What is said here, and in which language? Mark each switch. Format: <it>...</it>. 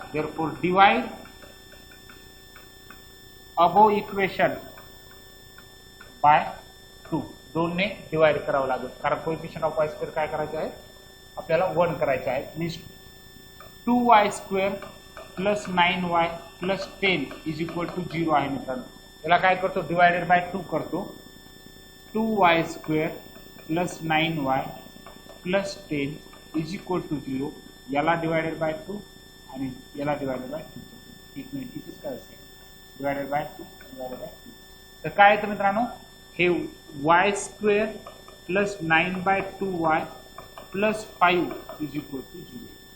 <en>therefore divide above equation by 2.</en> <mr>2 ने divide करावं लागेल, कारण कोएफिशियंट ऑफ वाय स्क्वेअर काय करायचं आहे आपल्याला 1 करायचं आहे. Means 2y square plus 9y plus 10 is equal to 0 आहे मित्रांनो. याला काय करतो, डिवायडेड बाय 2 करतो.</mr> <en>2y square plus 9y plus 10 is equal to 0.</en> <mr>याला डिवायडेड बाय 2 आणि याला डिवायडेड बाय 2. एक मिनिट, इथेच काय असेल, डिवायडेड बाय 2 डिवायडेड बाय 2. तर काय येतं मित्रांनो, हे y square plus 9/2y plus 5 is equal to 0.</mr>